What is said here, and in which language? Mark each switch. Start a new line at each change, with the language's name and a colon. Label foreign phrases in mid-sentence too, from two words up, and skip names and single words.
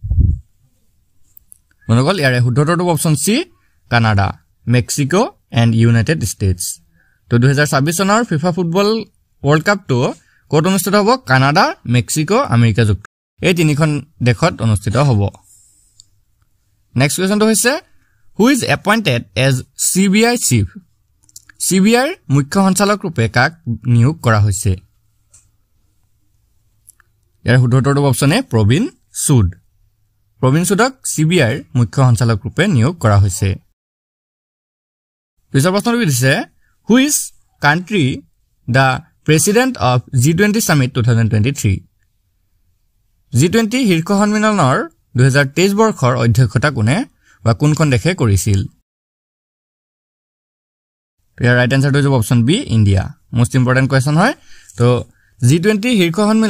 Assamese: মনগল ইয়াৰে শুদ্ধটো
English: option C Canada Mexico and United States
Assamese: তো 2026 চনৰ
English: FIFA football world cup
Assamese: তো ক'ত অনুষ্ঠিত হ'ব কানাডা মেক্সিকো আমেৰিকা যুক্তৰাষ্ট্ৰ এই তিনিখন দেশত অনুষ্ঠিত হ'ব
English: next question
Assamese: হৈছে
English: who is appointed as CBI chief
Assamese: CBI মুখ্য সঞ্চালক ৰূপে কাক নিয়োগ কৰা হৈছে ইয়াৰ শুদ্ধটো
English: option A
Assamese: প্ৰবীণ সুদক CBI মুখ্য সঞ্চালক ৰূপে নিয়োগ কৰা হৈছে পিছৰ প্ৰশ্নটো দিছে
English: who is country the president of G20 summit 2023
Assamese: G20 শীৰ্ষ সন্মিলনৰ 2023 বৰ্ষৰ অধ্যক্ষতা কোনে বা কোনখন দেশে কৰিছিল ইয়াৰ
English: right answer
Assamese: হ'ব
English: option B
Assamese: ইণ্ডিয়া
English: most important question
Assamese: হয় তো G20 শীৰ্ষ সন্মিলন